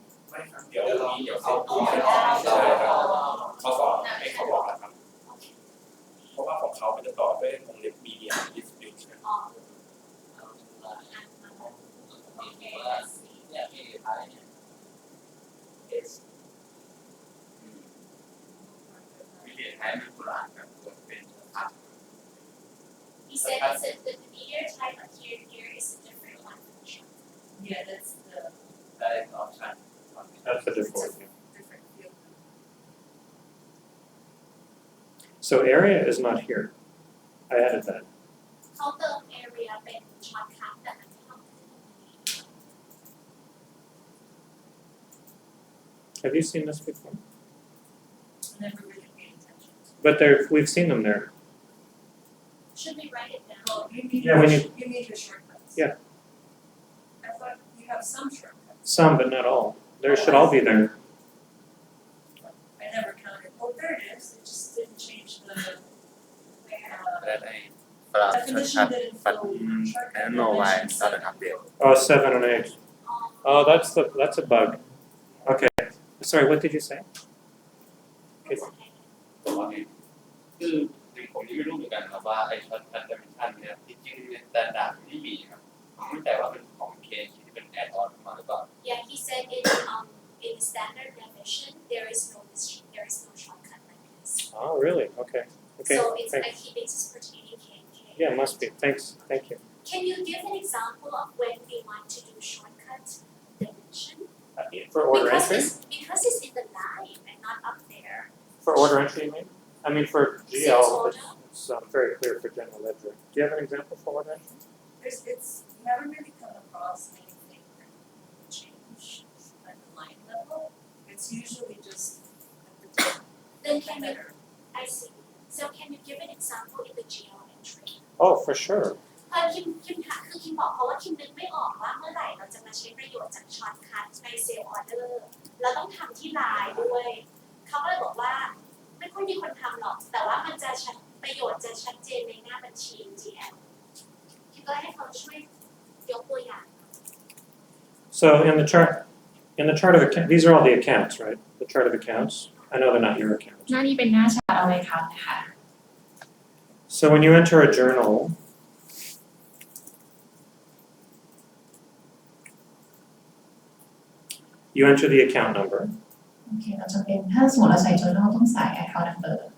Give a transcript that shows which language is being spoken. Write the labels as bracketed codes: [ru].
[th] ไม่ครับเดี๋ยวเขาพูดให้เราได้ครับเขาสอนให้เขาบอกนะครับ เพราะว่าของเขามันจะต่อด้วยวงเล็บ media distribution ๆอ๋อ เอาถึงเวลาว่าเนี่ยที่ท้ายเนี่ย media ท้ายมันโบราณครับเป็นครับ [en] He said the media type of here is a different one. Yeah, that's the direct option That's the default. Yeah. different field. So area is not here. I added that. [th] เขาเติม area เป็นช็อตคัทแต่มันไม่เข้าขึ้นตรงนี้ [en] Have you seen this before? Never really paid attention. But we've seen them there. Should we write it down? Well, you need Yeah, we you need your shortcuts. Yeah. I thought you have some shortcuts. Some, but not all. There should all be there. I never counted. Oh, there it is. It just didn't change the That I for definition didn't but flow. I don't know why it's not an update. Oh, 7 and 8. Oh, that's a bug. Okay. Sorry, what did you say? [th] ตัวว่าไงคือผมยังไม่รู้เหมือนกันครับว่าไอ้ช็อตคัทดิเมนชันเนี่ยจริงๆในสแตนดาร์ดไม่มีครับผมไม่แน่ใจว่าเป็นของเคที่เป็นแอดออนมาหรือเปล่า [en] Yeah, he said in standard definition there is no shortcut like this. Oh, really? Okay. Okay. So it's Thanks. like he thinks it's pertaining K&K. Yeah, must be. Thanks. Thank you. Can you give an example of when we want to do shortcut dimension? For order entry? Because it's in the line and not up there. For order entry, you mean? I mean, for Sales GL, order? it's very clear for general ledger. Do you have an example for order entry? It's you haven't really come across anything that would change at the line level. It's usually just at the top. Then can you, Better. I see. So can you give an example in the GL entry? Oh, for sure. [th] คิมถามคือคิมบอกเขาว่าคิมนึกไม่ออกว่าเมื่อไหร่เราจะมาใช้ประโยชน์จากช็อตคัทในเซลล์ออเดอร์เราต้องทำที่ไลน์ด้วยเขาก็เลยบอกว่าไม่ค่อยมีคนทำหรอกแต่ว่ามันจะประโยชน์จะชัดเจนในหน้าบัญชี GL คิมก็ให้เขาช่วยยกตัวอย่าง [en] So in the chart of account, these are all the accounts, right? The chart of accounts. I know they're not your accounts. [th] หน้านี้เป็นหน้าชาร์ตเอาไว้ครับนะคะ [en] So when you enter a journal, you enter the account number. [th] โอเคเราจะเป็นถ้าสมมติเราใส่ journal ต้องใส่ account number